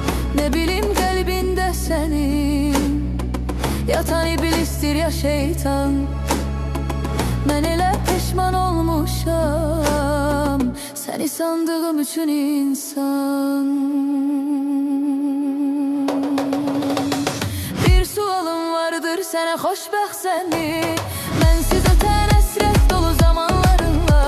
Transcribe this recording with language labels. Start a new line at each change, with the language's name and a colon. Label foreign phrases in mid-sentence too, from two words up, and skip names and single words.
Turkish: Ne bileyim kalbinde senin yatan iblistir ya şeytan.
Azerbaijani: Ben elə peşman olmuşam seni sandığım üçün insan. Bir sualım vardır sənə xoşbəxt səni, mənsiz ötən əsrət dolu zamanlarınla.